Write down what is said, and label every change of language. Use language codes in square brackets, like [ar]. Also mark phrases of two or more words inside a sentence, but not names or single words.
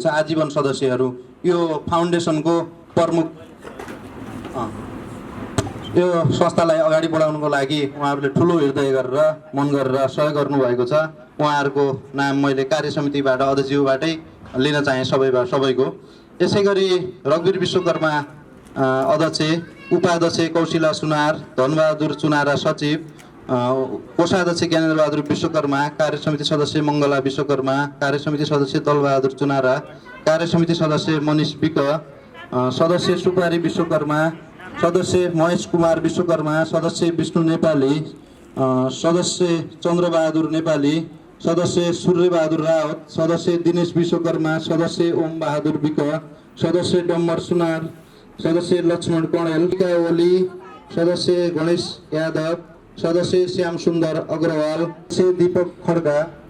[ne] आजीवन सदस्यहरू यो फाउन्डेसनको प्रमुख यो संस्थालाई अगाडि बढाउनको लागि उहाँहरूले ठुलो हृदय गरेर मन गरेर सहयोग गर्नुभएको छ। उहाँहरूको नाम मैले कार्य समितिबाट अध्यक्षज्यूबाटै लिन चाहेँ सबैको। यसै गरी रघुवीर विश्वकर्मा अध्यक्ष, उपाध्यक्ष कौशिला सुनार, धनबहादुर चुनारा सचिव, कोषाध्यक्ष ज्ञानेन्द्रबहादुर विश्वकर्मा, कार्य समिति सदस्य मङ्गला विश्वकर्मा, कार्य समिति सदस्य दलबहादुर चुनारा, कार्य समिति सदस्य मनिष विक, सदस्य सुपारी विश्वकर्मा, सदस्य महेश कुमार विश्वकर्मा, सदस्य विष्णु नेपाली, सदस्य चन्द्रबहादुर नेपाली, सदस्य सूर्यबहादुर रावत, सदस्य दिनेश विश्वकर्मा, सदस्य ओम बहादुर विक, सदस्य डम्बर सुनार, सदस्य लक्ष्मण कणेल, ओली, सदस्य गणेश यादव, सदस्य श्याम सुन्दर अग्रवाल, सदस्य दीपक खड्का,